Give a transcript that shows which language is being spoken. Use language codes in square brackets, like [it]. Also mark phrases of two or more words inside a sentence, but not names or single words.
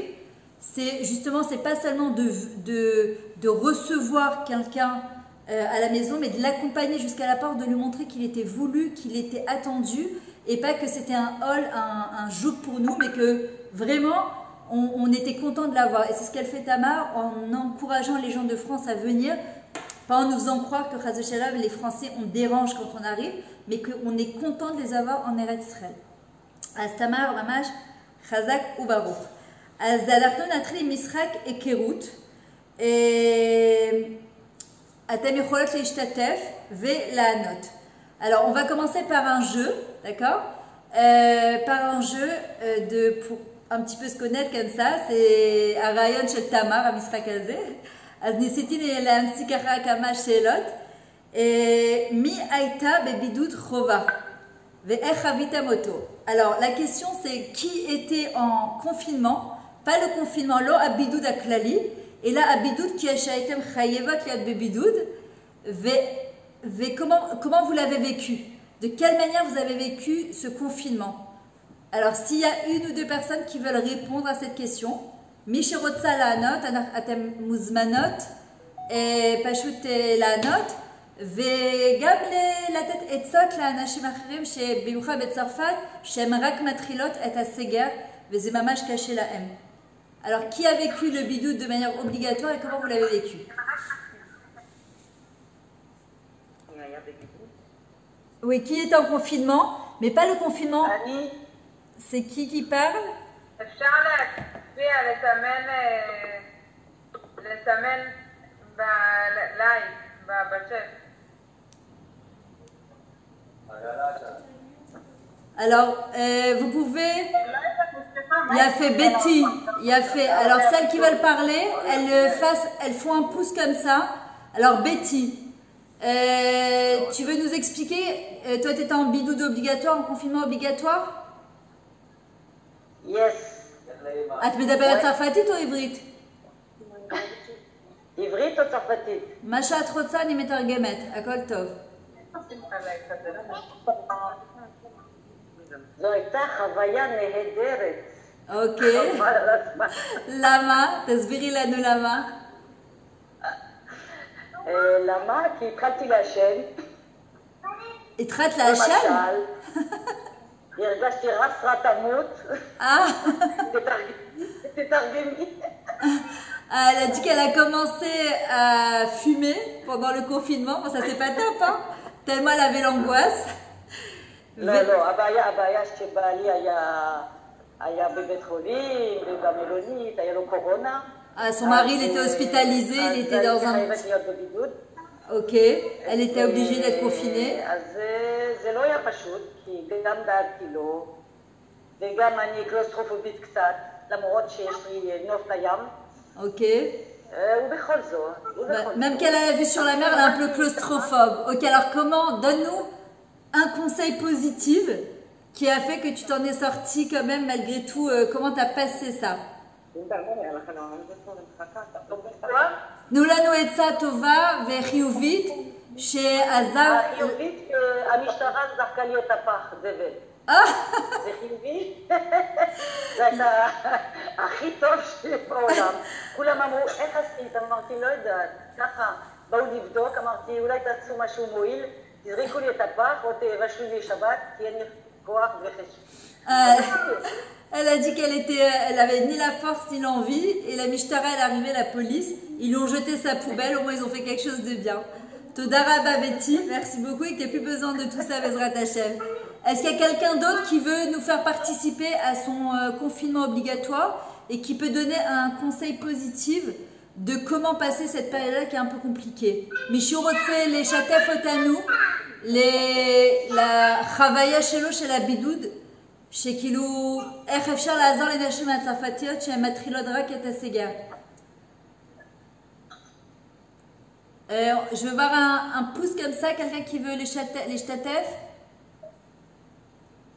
[fr] C'est justement, c'est pas seulement de recevoir quelqu'un à la maison, mais de l'accompagner jusqu'à la porte, de lui montrer qu'il était voulu, qu'il était attendu, et pas que c'était un hall, un joug pour nous, mais que vraiment on était content de l'avoir. Et c'est ce qu'elle fait Tamar en encourageant les gens de France à venir, pas en nous faisant croire que [he] Chas v'Shalom, [fr] les Français on dérange quand on arrive, mais qu'on est content de les avoir en Eretz Israël. [he] אז תמר ממש חזק וברוך. אז אנחנו נתחיל עם משחק היכרות. אתם יכולות להשתתף ולענות. [fr] Alors, on va commencer par un jeu, d'accord? Par un jeu pour un petit peu se connaître comme ça. [he] C'est הרעיון של תמר, המשחק הזה. אז ניסיתי להמציא ככה כמה שאלות. מי הייתה בבידוד חובה? ואיך חוויתם אותו? [fr] Alors, la question c'est qui était en confinement? Pas le confinement, [he] לא הבידוד הכללי, אלא הבידוד כשהייתם חייבות להיות בבידוד, [fr] comment vous l'avez vécu? De quelle manière vous avez vécu ce confinement? Alors, s'il y a une ou deux personnes qui veulent répondre à cette question, [he] מי שרוצה לענות, אתם מוזמנות פשוט לענות, וגם לתת עצות לאנשים אחרים שבמיוחד בצרפת, שהן רק מתחילות את הסגר, וזה ממש קשה להם. [fr] Alors, qui a vécu le bidoud de manière obligatoire et comment vous l'avez vécu? Oui, qui est en confinement, mais pas le confinement. C'est qui parle? [he] אפשר להצביע, לסמן בלייב, בצ'אט. [fr] Alors, vous pouvez... Il y a fait Betty, il y a fait... Alors, celles qui veulent parler, elles font un pouce comme ça. Alors, Betty, tu veux nous expliquer, toi tu étais en bidoud obligatoire, en confinement obligatoire? [en] Yes. [he] את מדברת צרפתית או עברית? עברית או צרפתית? מה שאת רוצה אני מתרגמת, הכל טוב. זו הייתה חוויה נהדרת. אוקיי. למה? תסבירי לנו למה. למה? כי התחלתי לעשן. התחלת לעשן? הרגשתי חסרת עמוד. תתרגמי. [fr] Elle a dit qu'elle a commencé à fumer pendant le confinement. Bon, ça c'est pas top, hein? Tellement elle avait l'angoisse. [he] לא, הבעיה שבעלי היה בבית חולים, במלונית, היה לו קורונה. [fr] Son mari, il était hospitalisé, il était dans un... Ok, elle était obligée d'être confinée. [he] אז זה לא היה פשוט, כי גם דאגתי לו, וגם אני קלוסטרופובית קצת, למרות שיש לי נוף לים. [fr] Ok. [he] ובכל זאת. [fr] Même qu'elle a la vue sur la mer, elle est un peu claustrophobe. Ok, alors comment, donne-nous un conseil positif qui a fait que tu t'en es sorti quand même malgré tout. Comment tu as passé ça? [he] תנו לנו עצה טובה וחיובית שעזר... חיובית, המשטרה זרקה לי את הפח, זבל. זה חיובי? זה הייתה הכי טוב שלי בעולם. כולם אמרו, איך עשית? אמרתי, לא יודעת, ככה. באו לבדוק, אמרתי, אולי תעשו משהו מועיל, תזריקו לי את הפח או תבשלו לי שבת, כי אין לי כוח וחשוב. [fr] Elle a dit elle avait ni la force ni l'envie, et la Mishtara est arrivée, la police, ils lui ont jeté sa poubelle, au moins ils ont fait quelque chose de bien. [he] Toda Rabba [fr] Betty, merci beaucoup et que tu n'as plus besoin de tout ça, [he] Bezrat Hashem. [fr] Est-ce qu'il y a quelqu'un d'autre qui veut nous faire participer à son confinement obligatoire et qui peut donner un conseil positif de comment passer cette période-là qui est un peu compliquée? [he] מי שרוצה, לשתף אותנו, בחוויה שלו של הבידוד, שכאילו, איך אפשר לעזור לנשים הצרפתיות שהן מתחילות רק את הסגר? [fr] Je veux voir un pouce comme ça, quelqu'un qui veut les shtatef.